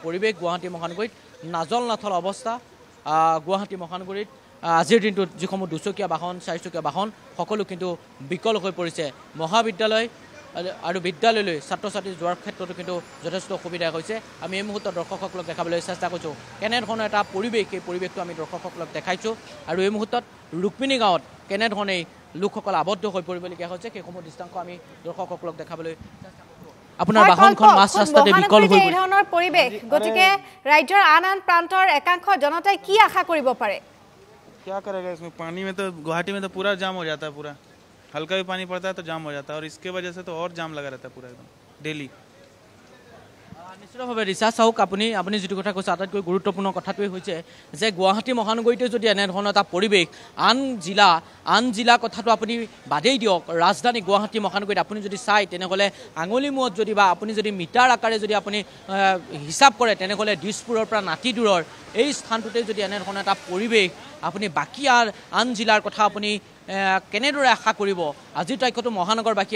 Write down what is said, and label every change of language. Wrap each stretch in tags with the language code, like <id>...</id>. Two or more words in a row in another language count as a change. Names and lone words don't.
<as>পৰিৱেশ গুৱাহাটী মহানগৰীত নাজল নাথল অৱস্থা গুৱাহাটী মহানগৰীত আজিৰ দিনটোত যিসমূহ দুচকীয়া বাহন চাৰিচকীয়া বাহন সকলো কিন্তু বিকল হৈ পৰিছে মহাবিদ্যালয় আৰু বিদ্যালয়লৈ ছাত্ৰ ছাত্ৰী যোৱাৰ ক্ষেত্ৰতো কিন্তু যথেষ্ট অসুবিধা হৈছে আমি এই মুহূৰ্তত দৰ্শকসকলক দেখাবলৈ চেষ্টা কৰিছোঁ কেনেধৰণৰ এটা পৰিৱেশ এই পৰিৱেশটো আমি দৰ্শকসকলক দেখাইছোঁ আৰু এই মুহূৰ্তত ৰুক্মিণী গাঁৱত কেনেধৰণেই লোকসকল আবদ্ধ হৈ পৰিবলগীয়া হৈছে সেইসমূহ দৃষ্টান্ত আমি দৰ্শকসকলক দেখাবলৈ চেষ্টা কৰিছোঁ আপোনাৰ বাহনখন মাছ ৰাস্তাতে বিকল হৈ এই ধৰণৰ পৰিৱেশ গতিকে ৰাজ্যৰ আন আন প্ৰান্তৰ একাংশ জনতাই কি আশা কৰিব পাৰে</as> <hi>क्या करेगा इसमें पानी में तो गुवाहाटी में तो पूरा जाम हो जाता है पूरा हल्का भी पानी पड़ता है तो जाम हो जाता है और इसके वजह से तो और जाम लगा रहता है पूरा एकदम डेली</hi> <as>নিশ্চিতভাৱে ৰিচা চাওক আপুনি যিটো কথা কৈছে আটাইতকৈ গুৰুত্বপূৰ্ণ কথাটোৱেই হৈছে যে গুৱাহাটী মহানগৰীতে যদি এনেধৰণৰ এটা পৰিৱেশ আন জিলা কথাটো আপুনি বাদেই দিয়ক ৰাজধানী গুৱাহাটী মহানগৰীত আপুনি যদি চাই তেনেহ'লে আঙুলি মূৰত যদি বা আপুনি যদি মিটাৰ আকাৰে যদি আপুনি হিচাপ কৰে তেনেহ'লে দিছপুৰৰ পৰা নাতি দূৰৰ এই স্থানটোতে যদি এনেধৰণৰ এটা পৰিৱেশ আপুনি বাকী আন জিলাৰ কথা আপুনি কেনেদৰে আশা কৰিব আজিৰ তাৰিখতো মহানগৰবাসী</as>